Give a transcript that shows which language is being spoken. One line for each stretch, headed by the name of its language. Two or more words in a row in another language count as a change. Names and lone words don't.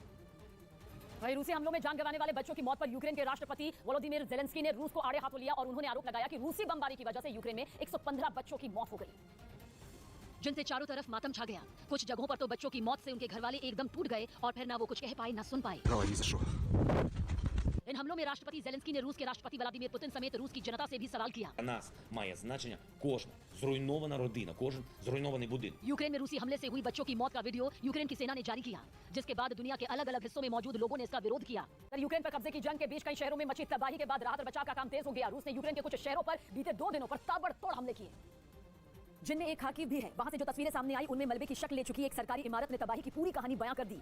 Hindi: वहीं रूसी हमलों में जान गंवाने वाले बच्चों की मौत पर यूक्रेन के राष्ट्रपति वोलोदिमीर ज़ेलेंस्की ने रूस को आड़े हाथों लिया और उन्होंने आरोप लगाया कि रूसी बमबारी की वजह से यूक्रेन में 115 बच्चों की मौत हो गई, जिनसे चारों तरफ मातम छा गया। कुछ जगहों पर तो बच्चों की मौत से उनके घरवाले एकदम टूट गए और फिर ना वो कुछ कह पाए ना सुन पाए। इन हमलों में राष्ट्रपति ज़ेलेंस्की ने रूस के राष्ट्रपति व्लादिमीर पुतिन समेत रूस की जनता से भी सवाल किया।
Ukrainian: Для нас має значення кожна зруйнована родина, кожен зруйнований будинок.
Hindi: यूक्रेन में रूसी हमले से हुई बच्चों की मौत का वीडियो यूक्रेन की सेना ने जारी किया, जिसके बाद दुनिया के अलग अलग हिस्सों में मौजूद लोगों ने इसका विरोध किया। यूक्रेन पर कब्जे की जंग के बीच कई शहरों में मची तबाही के बाद राहत और बचाव का काम तेज हो गया। रूस ने यूक्रेन के कुछ शहरों पर बीते 2 दिनों पर ताबड़तोड़ हमले किए, जिनमें एक खार्किव भी है। वहां से जो तस्वीरें सामने आई उनमें मलबे की शक्ल ले चुकी एक सरकारी इमारत ने तबाही की पूरी कहानी बयां कर दी।